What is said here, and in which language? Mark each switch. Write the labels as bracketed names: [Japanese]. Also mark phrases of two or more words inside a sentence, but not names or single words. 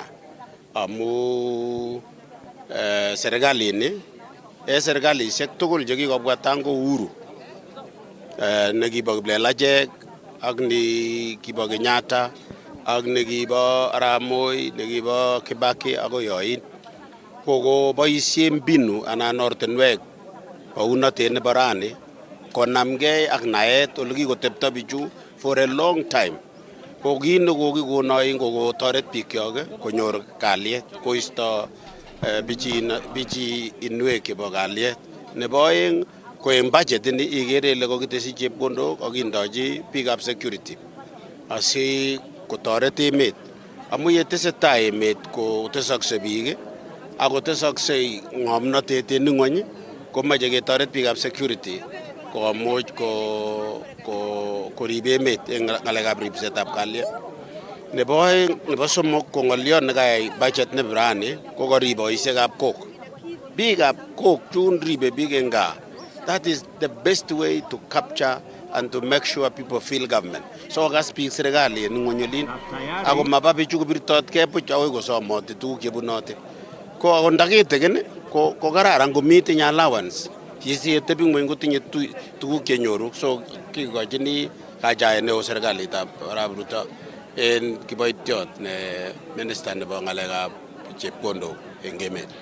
[Kalenjin] amu serikalini serikalisiek tugul chekikobwa tangu uhuru nekibo Kiplelachek ak nekibo Kenyatta ak nekibo Arap Moi, nekibo Kibaki akoi yoin koko boisien mbinu anan ortinwek bounotet nebo rani konamgei ak naet ole kikotepto bichu [English] for a long time. [Kalenjin] Ko kiit nekokikonoin kokotoret biikyok konyor kalyet, koisto bichi inwek chebo kalyet. Nebo oeng ko en budget ini ikere ile kokiteshi chepkondok akindochi biikab security asi kotoret emet. Amu yetesetai emet kotesokse biik akotesoksei ng'omnotet en ng'ony komoche ketoret biikab security komuch korib emet en ng'alekab ribsetab kalyet. Nebo oeng, nebo somok ko ng'olyon nekayai budget nebo rani ko korib boisiekab kok. Biikab kok chun ribe biik en gaa. [English] That is the best way to capture and to make sure people feel government. [Kalenjin] So kas biik serikali en ng'onyolin ako maba bichu kobirtot kebuch akoi kosomoti tuguk chebunote. Ko ako ndakiteken ko kararan komitinye allowance. Yesietebi ng'weny kotinye tuguk chenyoru. So kikochini kajaet neo serikalitab Arap Ruto en kiboitiot ne minister nebo ng'alekab chepkondok en emet.